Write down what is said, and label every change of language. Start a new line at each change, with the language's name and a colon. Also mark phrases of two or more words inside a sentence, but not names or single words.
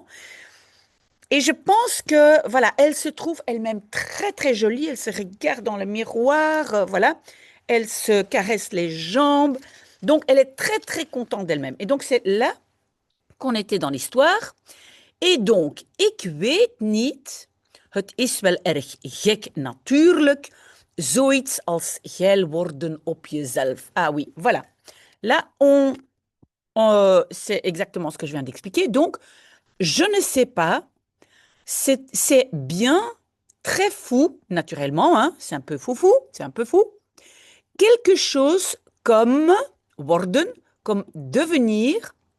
French: Et je pense que, voilà, elle se trouve elle-même très, très jolie. Elle se regarde dans le miroir, voilà. Elle se caresse les jambes. Donc, elle est très, très contente d'elle-même. Et donc, c'est là qu'on était dans l'histoire. Et donc,
Dutch: ik weet niet, het is wel erg gek natuurlijk, zoiets als geil worden op jezelf.
French: Ah oui, voilà. Là, c'est exactement ce que je viens d'expliquer. Donc, je ne sais pas. C'est bien, très fou, naturellement, hein, c'est un peu foufou, c'est un peu fou. Quelque chose comme worden, comme devenir.